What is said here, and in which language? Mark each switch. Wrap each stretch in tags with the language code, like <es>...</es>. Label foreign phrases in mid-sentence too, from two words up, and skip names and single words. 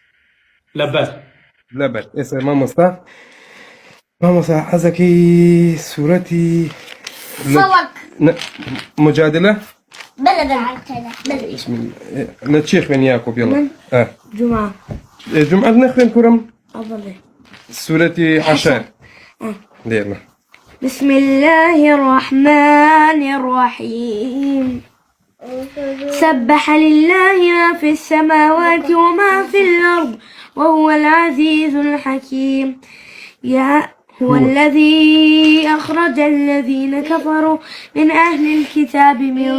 <ckb>لەبەر ئێستا مامۆستا حەزەکەی سوورەتی مجادلە لە چی خوێنی یاکۆب یاڵا؟ جومعە نەخوێن کوڕم؟ سوورەتی حەشەر لێرە.</ckb> <ar>بسم الله الرحمن الرحيم سبح لله ما في السماوات وما في الأرض وهو العزيز الحكيم هو الذي أخرج الذين كفروا من أهل الكتاب من</ar>